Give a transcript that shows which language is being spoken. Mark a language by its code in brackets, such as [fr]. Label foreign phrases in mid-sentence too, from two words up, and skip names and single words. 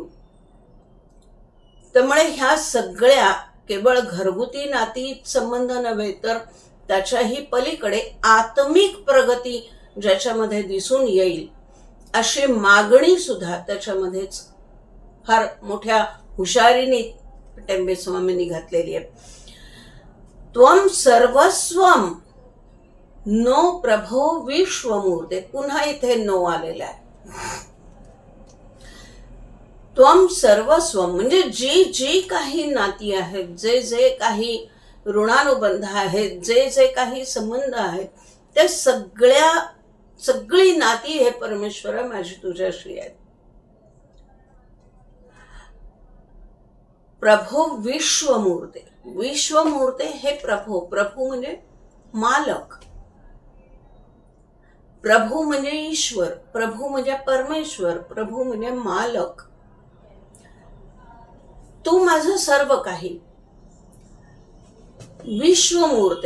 [mr] त्यामुळे ह्या सगळ्या केवळ घरगुती नाती संबंध नव्हे तर त्याच्याही पलीकडे आत्मिक प्रगती ज्याच्यामध्ये दिसून येईल अशी मागणी सुद्धा त्याच्यामध्येच फार मोठ्या हुशारीने टेंबे स्वामींनी घातलेली आहे. [sa] त्वम सर्वस्वम नो प्रभो विश्वमूर्ते. [mr] पुन्हा इथे नो आलेला आहे. [sa] त्वम सर्वस्वम [mr] म्हणजे जी जी काही नाती आहेत, जे जे काही ऋणानुबंध आहेत, जे जे काही संबंध आहेत, ते सगळी नाती हे परमेश्वरा माझी तुझ्याशी आहेत. [sa] प्रभो विश्वमूर्ते. [mr] विश्वमूर्ते हे प्रभू. प्रभू म्हणजे मालक. प्रभू म्हणजे ईश्वर. प्रभू म्हणजे परमेश्वर. प्रभू म्हणजे मालक. तू माझं सर्व काही. विश्वमूर्ते.